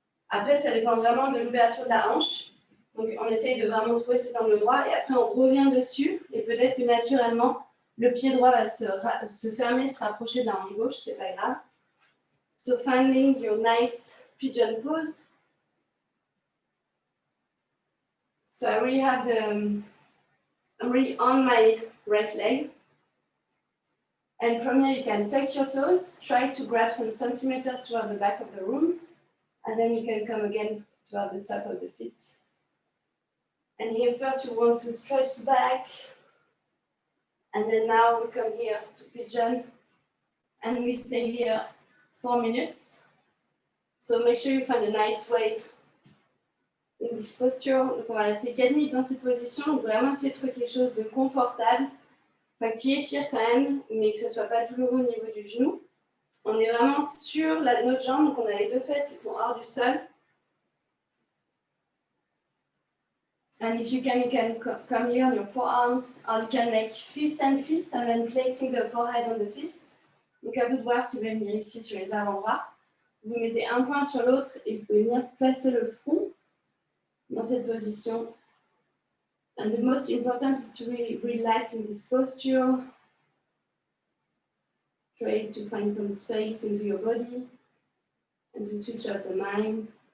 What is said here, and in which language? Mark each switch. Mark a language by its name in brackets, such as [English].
[French] Après, ça dépend vraiment de l'ouverture de la hanche. Donc on essaye de vraiment trouver cet angle droit et après on revient dessus et peut-être que naturellement le pied droit va se fermer, se rapprocher de la hanche gauche, c'est pas grave. [English] So finding your nice pigeon pose. So I really have I'm really on my right leg. And from here you can tuck your toes, try to grab some centimeters toward the back of the room, and then you can come again toward the top of the feet. And here first you want to stretch the back, and then now we come here to pigeon, and we stay here 4 minutes. So make sure you find a nice way in this posture. [French] Donc on va rester 4 minutes dans cette position, donc vraiment essayer de trouver quelque chose de confortable, enfin, qui étire quand même, mais que ce ne soit pas douloureux au niveau du genou. On est vraiment sur notre jambe, donc on a les deux fesses qui sont hors du sol. [English] And if you can come here on your forearms, or you can make fist and fist, and then placing the forehead on the fist. [French] Donc à vous de voir si vous voulez venir ici sur les avant-bras. Vous mettez un point sur l'autre et vous pouvez venir placer le front dans cette position. [English] And the most important is to really relax in this posture. Try to find some space into your body and to switch off the mind.